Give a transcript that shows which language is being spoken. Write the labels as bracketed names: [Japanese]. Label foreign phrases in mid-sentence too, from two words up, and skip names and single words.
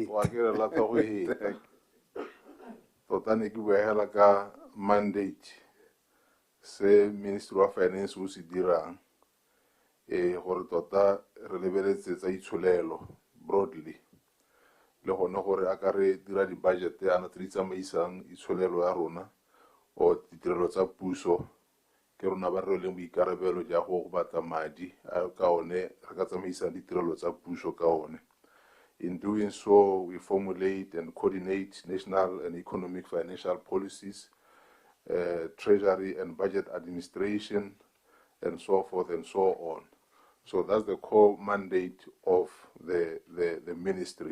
[Tswana] wa ke re la tla go heta tota ne ke bua hela ka mandate se Ministry of Finance o se dirang gore tota re lebeletse tsa itsholelo broadly le gone gore a ka re dira di-budget ana tse di tsamaisang itsholelo ya rona o ditirelo tsa puso ke rona ba re leng boikarabelo ja go batla madi a ka one re ka tsamaisang ditirelo tsa puso ka one. [English] In doing so, we formulate and coordinate national and economic financial policies, treasury and budget administration, and so forth and so on. So that's the core mandate of the ministry.